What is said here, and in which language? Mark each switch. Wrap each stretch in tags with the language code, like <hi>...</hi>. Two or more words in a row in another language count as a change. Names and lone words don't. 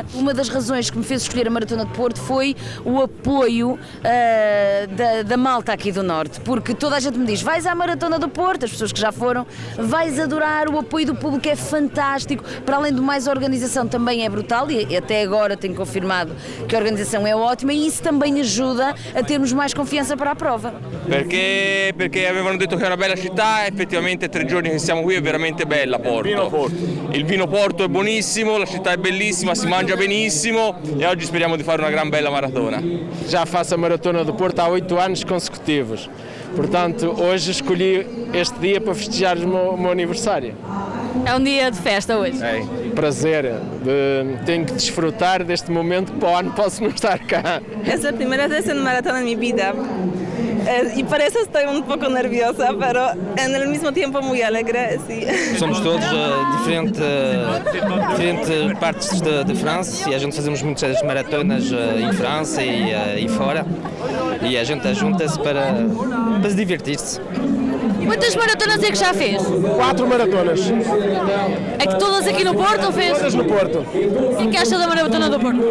<pt>Uma das razões que me fez escolher a Maratona de Porto foi o apoio da malta aqui do Norte, porque toda a gente me diz, vais à Maratona do Porto, as pessoas que já foram, vais adorar, o apoio do público é fantástico, para além do mais a organização também é brutal e até agora tenho confirmado que a organização é ótima e isso também ajuda a termos mais confianza para a prova.</pt> <it>Perché avevano detto che è una bella città, effettivamente 3 giorni che siamo qui è veramente bella Porto. Il vino Porto è buonissimo, la città è bellissima, si mangia benissimo e oggi speriamo di fare una gran bella maratona.</it> <pt>Já faço a Maratona do Porto há 8 anos consecutivos, portanto hoje escolhi este dia para festejar o meu aniversário. É um dia de festa hoje. É, prazer, tenho que desfrutar deste momento que para o ano posso não estar cá.</pt> <es>Es la primera vez en maratón en mi vida y por eso estoy un poco nerviosa, pero en el mismo tiempo muy alegre. Sí.</es> <pt>Somos todos diferentes partes de França e a gente fazemos muitas maratonas em França e fora e a gente junta-se para se divertir-se. Quantas maratonas é que já fez? 4 maratonas. É que todas aqui no Porto ou fez? Todas no Porto. E que acha da Maratona do Porto?</pt>